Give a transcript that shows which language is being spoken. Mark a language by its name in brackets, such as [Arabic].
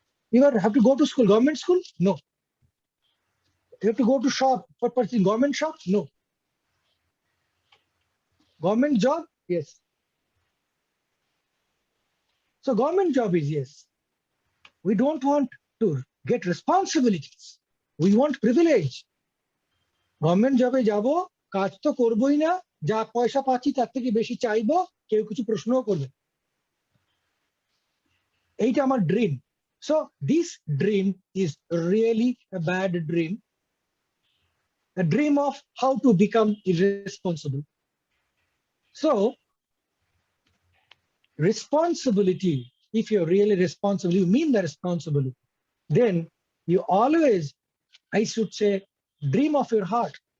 [English] You have to go to school, government school? No. You have to go to shop for purchasing, government shop? No. Government job? Yes. So government job is yes. We don't want to get responsibilities. We want privilege. [Bangla] Government job e jabo, কাজ তো করবই না, যা পয়সা পাচ্ছি তার থেকে বেশি চাইবো, কেউ কিছু প্রশ্নও করবে। এইটা আমার dream. [English] So this dream is really a bad dream. A dream of how to become irresponsible. So responsibility, if you're really responsible, you mean the responsibility, then you always, I should say, dream of your heart.